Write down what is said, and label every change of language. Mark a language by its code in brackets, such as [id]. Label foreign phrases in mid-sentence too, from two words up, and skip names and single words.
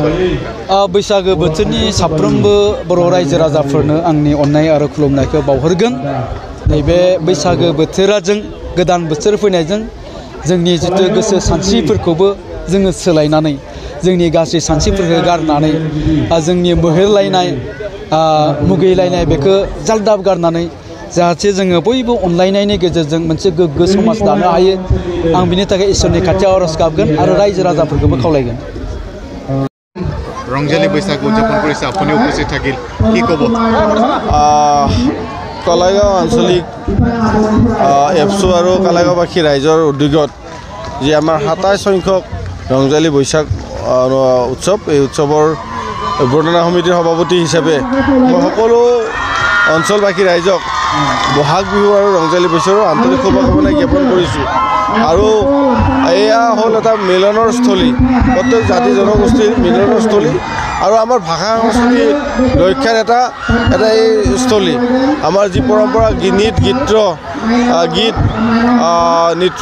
[brx] बैसागो बोथोरनि साफ्रोमबो बर' रायजो राजाफोरनो आंनि अननाय आरो खुलुमनायखौ बावहरगोन नैबे बैसागो बोथोराजों गोदान बोथोर फैनायजों जोंनि जितु गोसो सानस्रिफोरखौबो जोङो सोलायनानै जोंनि गासै सानस्रिफोरखौ गारनानै जोंनि मोहेरलायनाय मुगैलायनाय बेखौ जाल्दाब गारनानै जाहाथे जोङो बयबो अनलायनायनि गेजेरजों मोनसे गोग्गो समाज दानो हायो आं बिनि थाखाय इसोरनि खाथियाव आरज गाबगोन आरो रायजो राजाफोरखौबो खावलायगोन [as] रंजाली बैसागु উদযাপন কৰিছে আপুনি উপস্থিত থাকিল কি ক'ব কলাইগাঁও আঞ্চলিক এপছু আৰু কলাইগাঁওবাসী ৰাইজৰ উদ্যোগত যি আমাৰ 27 সংখ্যক ৰংজালী বৈশাখ উৎসৱ এই উৎসৱৰ বৰ্ণনা সমিতিৰ সভাপতি হিচাপে মই সকলো অঞ্চলবাসী ৰাইজক বহাগ বিহু আৰু ৰংজালী বৈশাখৰ আন্তৰিক শুভকামনা জ্ঞাপন কৰিছোঁ আৰু এয়া হ'ল এটা মিলনৰ স্থলী প্ৰত্যেক জাতি জনগোষ্ঠীৰ মিলনৰ স্থলী আৰু আমাৰ ভাষা সংস্কৃতি ৰক্ষাৰ এটা এই স্থলী আমাৰ যি পৰম্পৰা গীত নৃত্য